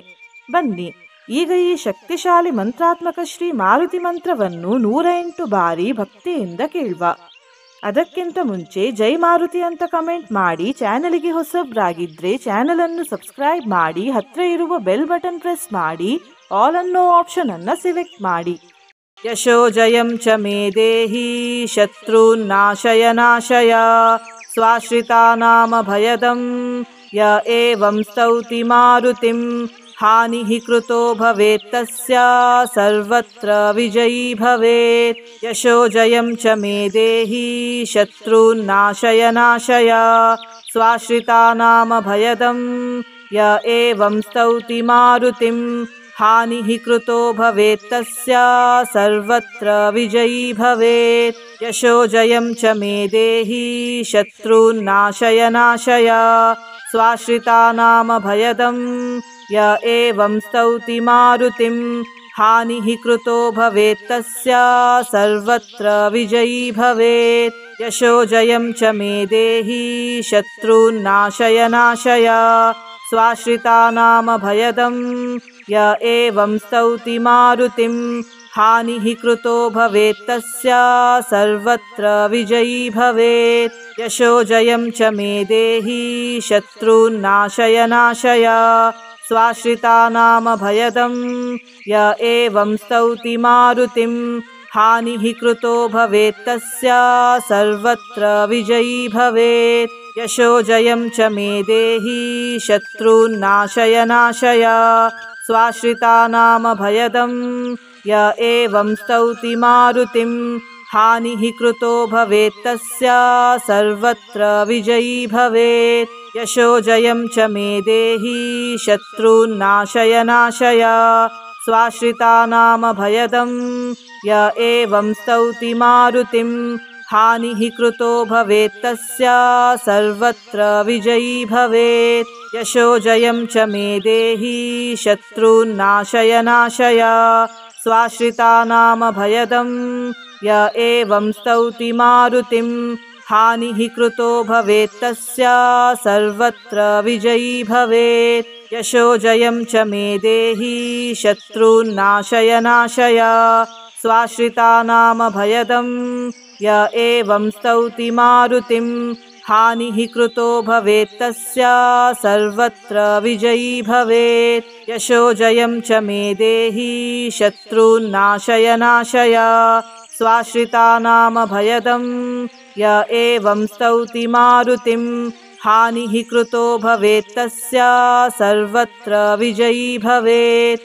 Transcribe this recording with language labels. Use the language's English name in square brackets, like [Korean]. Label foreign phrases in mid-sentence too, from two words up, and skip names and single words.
[Kannada] ಬನ್ನಿ ಈಗ ಈ ಶಕ್ತಿಶಾಲಿ ಮಂತ್ರಾತ್ಮಕ ಶ್ರೀ ಮಾರುತಿ ಮಂತ್ರವನ್ನು 108 ಬಾರಿ ಭಕ್ತಿಯಿಂದ ಕೇಳುವ. ಅದಕ್ಕಿಂತ ಮುಂಚೆ ಜೈ ಮಾರುತಿ ಅಂತ ಕಮೆಂಟ್ ಮಾಡಿ, ಚಾನಲ್ಗೆ ಹೊಸಬ್ರಾಗಿದ್ರೆ ಚಾನಲ್ ಅನ್ನು ಸಬ್ಸ್ಕ್ರೈಬ್ ಮಾಡಿ, ಹತ್ರ ಇರುವ [English] bell button press [Kannada] ಮಾಡಿ, ಆಲ್ ಅನ್ನೋ ಆಪ್ಷನ್ ಅನ್ನ ಸೆಲೆಕ್ಟ್ ಮಾಡಿ. [Sanskrit] ಯಶೋ ಜಯಂ ಚ ಮೇ ದೇಹಿ ಶತ್ರುನ್ ನಾಶಯ ನಾಶಯ ಸ್ವಾಶ್ರಿತಾನಾಮ ಭಯದಂ ಯ ಏವಂ ಸ್ತೌತಿ ಮಾರುತಿಂ ಹಾನಿಃ ಕೃತೋ ಭವೇತ್ ತಸ್ಯ ಸರ್ವತ್ರ ವಿಜಯೀ ಭವೇತ್. ಯಶೋ ಜಯಂ ಚ ಮೇ ದೇಹಿ ಶತ್ರುನ್ ನಾಶಯ ನಾಶಯ ಸ್ವಾಶ್ರಿತಾನಾಮ ಭಯದಂ ಯ ಏವಂ ಸ್ತೌತಿ ಮಾರುತಿಂ ಹಾನಿಃ ಕೃತೋ ಭವೇತ್ ತಸ್ಯ ಸರ್ವತ್ರ ವಿಜಯೀ ಭವೇತ್. ಯಶೋ ಜಯಂ ಚ ಮೇ ದೇಹಿ ಶತ್ರುನ್ ನಾಶಯ ನಾಶಯ ಸ್ವಾಶ್ರಿತಾನಾಮ ಭಯದಂ ಯ ಏವಂ ಸ್ತೌತಿ ಮಾರುತಿಂ ಹಾನಿಃ ಕೃತೋ ಭವೇತ್ ತಸ್ಯ ಸರ್ವತ್ರ ವಿಜಯೀ ಭವೇತ್. ಯಶೋ ಜಯಂ ಚ ಮೇ ದೇಹಿ ಶತ್ರುನ್ ನಾಶಯ ನಾಶಯ ಸ್ವಾಶ್ರಿತಾನಾಮ ಭಯದಂ ಯ ಏವಂ ಸ್ತೌತಿ ಮಾರುತಿಂ ಹಾನಿಃ ಕೃತೋ ಭವೇತ್ ತಸ್ಯ ಸರ್ವತ್ರ ವಿಜಯೀ ಭವೇತ್. ಯಶೋ ಜಯಂ ಚ ಮೇ ದೇಹಿ ಶತ್ರುನ್ ನಾಶಯ ನಾಶಯ ಸ್ವಾಶ್ರಿತಾನಾಮ ಭಯದಂ ಯ ಏವಂ ಸ್ತೌತಿ ಮಾರುತಿಂ ಹಾನಿಃ ಕೃತೋ ಭವೇತ್ ತಸ್ಯ ಸರ್ವತ್ರ ವಿಜಯೀ ಭವೇತ್. ಯಶೋ ಜಯಂ ಚ ಮೇ ದೇಹಿ ಶತ್ರುನ್ ನಾಶಯ ನಾಶಯ ಸ್ವಾಶ್ರಿತಾನಾಮ ಭಯದಂ ಯ ಏವಂ ಸ್ತೌತಿ ಮಾರುತಿಂ ಹಾನಿಃ ಕೃತೋ ಭವೇತ್ ತಸ್ಯ ಸರ್ವತ್ರ ವಿಜಯೀ ಭವೇತ್. ಯಶೋ ಜಯಂ ಚ ಮೇ ದೇಹಿ ಶತ್ರುನ್ ನಾಶಯ ನಾಶಯ ಸ್ವಾಶ್ರಿತಾನಾಮ ಭಯದಂ ಯ ಏವಂ ಸ್ತೌತಿ ಮಾರುತಿಂ ಹಾನಿಃ ಕೃತೋ ಭವೇತ್ ತಸ್ಯ ಸರ್ವತ್ರ ವಿಜಯೀ ಭವೇತ್. ಯಶೋ ಜಯಂ ಚ ಮೇ ದೇಹಿ ಶತ್ರುನ್ ನಾಶಯ ನಾಶಯ ಸ್ವಾಶ್ರಿತಾನಾಮ ಭಯದಂ ಯ ಏವಂ ಸ್ತೌತಿ ಮಾರುತಿಂ ಹಾನಿಃ ಕೃತೋ ಭವೇತ್ ತಸ್ಯ ಸರ್ವತ್ರ ವಿಜಯೀ ಭವೇತ್. ಯಶೋ ಜಯಂ ಚ ಮೇ ದೇಹಿ ಶತ್ರುನ್ ನಾಶಯ ನಾಶಯ ಸ್ವಾಶ್ರಿತಾನಾಮ ಭಯದಂ ಯ ಏವಂ ಸ್ತೌತಿ ಮಾರುತಿಂ ಹಾನಿಃ ಕೃತೋ ಭವೇತ್ ತಸ್ಯ ಸರ್ವತ್ರ ವಿಜಯೀ ಭವೇತ್. ಯಶೋ ಜಯಂ ಚ ಮೇ ದೇಹಿ ಶತ್ರುನ್ ನಾಶಯ ನಾಶಯ ಸ್ವಾಶ್ರಿತಾನಾಮ ಭಯದಂ ಯ ಏವಂ ಸ್ತೌತಿ ಮಾರುತಿಂ हानिः कृतो भवेत् तस्य सर्वत्र विजयी भवेत्।